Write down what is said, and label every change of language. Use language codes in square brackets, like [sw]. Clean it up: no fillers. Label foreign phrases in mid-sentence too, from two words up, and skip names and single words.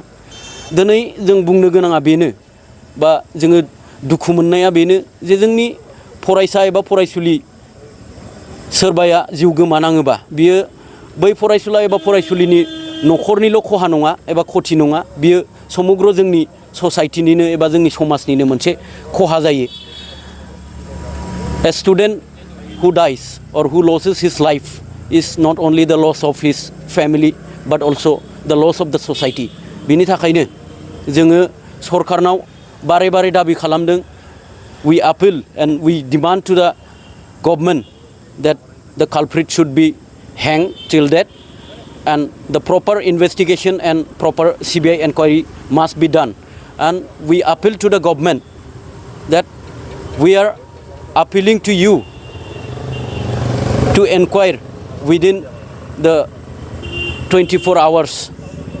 [brx] दिनै जों बुंनो गोनाङा बेनो बा जोङो दुखु मोननाया बेनो जे जोंनि फरायसा एबा फरायसुलि सोरबाया जिउ गोमानाङोबा बियो बै फरायसुला एबा फरायसुलिनि न'खरनिल' खहा नङा एबा खथि नङा, बियो समग्र जोंनि ससाइटिनिनो एबा जोंनि समाजनिनो मोनसे खहा जायो। [en] A student who dies or who loses his life is not only the loss of his family but also the loss of the society. [brx] बिनि थाखायनो जोङो सरकारनाव बारे बारे दाबि खालामदों। [en] We appeal and we demand to the government that the culprit should be hanged till death and the proper investigation and proper CBI inquiry must be done. And we appeal to the government that we are appealing to you to inquire within the 24 hours.